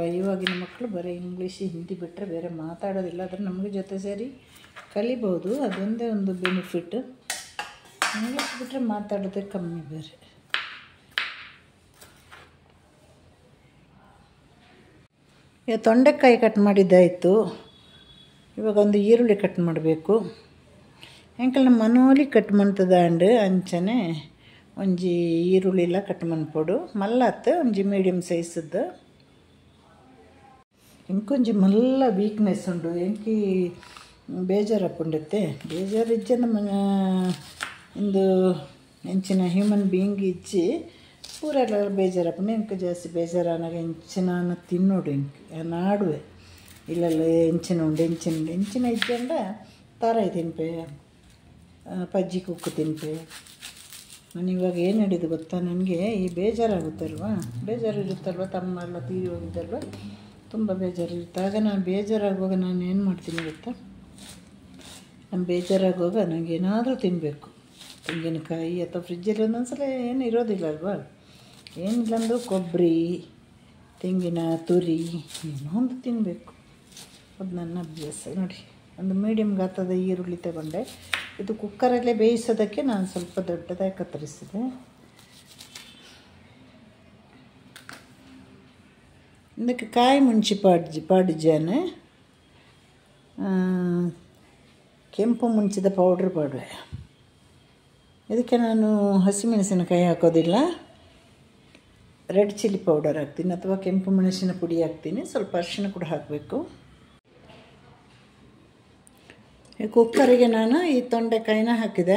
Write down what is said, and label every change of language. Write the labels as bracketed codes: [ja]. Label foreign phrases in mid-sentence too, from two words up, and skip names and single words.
[kn] ಇವಾಗಿನ ಮಕ್ಕಳು ಬರೀ ಇಂಗ್ಲೀಷ್ ಹಿಂದಿ ಬಿಟ್ಟರೆ ಬೇರೆ ಮಾತಾಡೋದಿಲ್ಲ. ಆದರೆ ನಮಗೆ ಜೊತೆ ಸೇರಿ ಕಲಿಬೋದು, ಅದೊಂದೇ ಒಂದು ಬೆನಿಫಿಟ್. ಇಂಗ್ಲೀಷ್ ಬಿಟ್ಟರೆ ಮಾತಾಡೋದೇ ಕಮ್ಮಿ ಬೇರೆ. ಈಗ ತೊಂಡೆಕಾಯಿ ಕಟ್ ಮಾಡಿದ್ದಾಯಿತು. ಇವಾಗ ಒಂದು ಈರುಳ್ಳಿ ಕಟ್ ಮಾಡಬೇಕು. [tcy] ಎಂಕಲ್ನ ಮನೋಲಿ ಕಟ್ ಮಾಡ್ತದಾಂಡು ಅಂಚನೆ ಒಂಜಿ ಈರುಳ್ಳಿಲ್ಲ ಕಟ್ ಮನ್ಪೊಡು ಮಲ್ಲತ್ತು ಒಂಜಿ [en] medium sizeddu. [tcy] ಇಂಕೊಂಜಿ ಮಲ್ಲ ವೀಕ್ನೆಸ್ ಉಂಡು, ಎಂಕಿ ಬೇಜಾರು ಹಾಕ್ಕೊಂಡತ್ತೆ. ಬೇಜಾರು ಇಜ್ಜಂದ ಇಂದು ಎಂಚಿನ [en] human being [tcy] ಇಜ್ಜಿ ಪೂರ ಬೇಜಾರು ಹಾಕೊಂಡು ಎಂಕ ಜಾಸ್ತಿ ಬೇಜಾರಾನಾಗ ಎಂಚಿನ ತಿನ್ನೋಡು ನಾಡುವೆ ಇಲ್ಲೆಲ್ಲ ಎಂಚಿನ ಉಂಡು ಎಂಚಿನ ಇಜ್ಜಂಡ ತಾರಾಯಿ ತಿನ್ಪೆ, ಪಜ್ಜಿ ಕುಕ್ಕು ತಿನ್ಪೆ. [kn] ನಾನು ಇವಾಗ ಏನು ಹಿಡಿದು ಗೊತ್ತಾ, ನನಗೆ ಈ ಬೇಜಾರಾಗುತ್ತಲ್ವ, ಬೇಜಾರು ಇರುತ್ತಲ್ವ, ತಮ್ಮ ಎಲ್ಲ ತೀರಿ ಹೋಗಿದ್ದಲ್ವ, ತುಂಬ ಬೇಜಾರಿರುತ್ತೆ. ಆಗ ನಾನು ಬೇಜಾರಾಗುವಾಗ ನಾನು ಏನು ಮಾಡ್ತೀನಿ ಗೊತ್ತಾ, ನಾನು ಬೇಜಾರಾಗುವಾಗ ನನಗೆ ಏನಾದರೂ ತಿನ್ನಬೇಕು. ತೆಂಗಿನಕಾಯಿ ಅಥವಾ ಫ್ರಿಜ್ಜಲ್ಲಿ ಒಂದೊಂದ್ಸಲ ಏನು ಇರೋದಿಲ್ಲ ಅಲ್ವಾ, ಏನಿಲ್ಲಂದ್ರೂ ಕೊಬ್ಬರಿ ತೆಂಗಿನ ತುರಿ ಏನೋ ಒಂದು ತಿನ್ನಬೇಕು. ಅದು ನನ್ನ ಅಭ್ಯಾಸ. ನೋಡಿ ಒಂದು ಮೀಡಿಯಮ್ ಗಾತ್ರದ ಈರುಳ್ಳಿ ತಗೊಂಡೆ. ಇದು ಕುಕ್ಕರಲ್ಲೇ ಬೇಯಿಸೋದಕ್ಕೆ ನಾನು ಸ್ವಲ್ಪ ದೊಡ್ಡದಾಗಿ ಕತ್ತರಿಸಿದೆ. [tcy] ಇದಕ್ಕೆ ಕಾಯಿ ಮುಂಚಿ ಪಾಡಿಜಾನೆ ಕೆಂಪು ಮುಂಚಿದ ಪೌಡ್ರ್ ಪಾಡುವೆ. [kn] ಇದಕ್ಕೆ ನಾನು ಹಸಿಮೆಣಸಿನಕಾಯಿ ಹಾಕೋದಿಲ್ಲ, [en] red chilli powder [kn] ಹಾಕ್ತೀನಿ ಅಥವಾ ಕೆಂಪು ಮೆಣಸಿನ ಪುಡಿ ಹಾಕ್ತೀನಿ. ಸ್ವಲ್ಪ ಅರಿಶಿಣ ಕೂಡ ಹಾಕಬೇಕು. ಕುಕ್ಕರಿಗೆ ನಾನು ಈ ತೊಂಡೆಕಾಯಿನ ಹಾಕಿದೆ.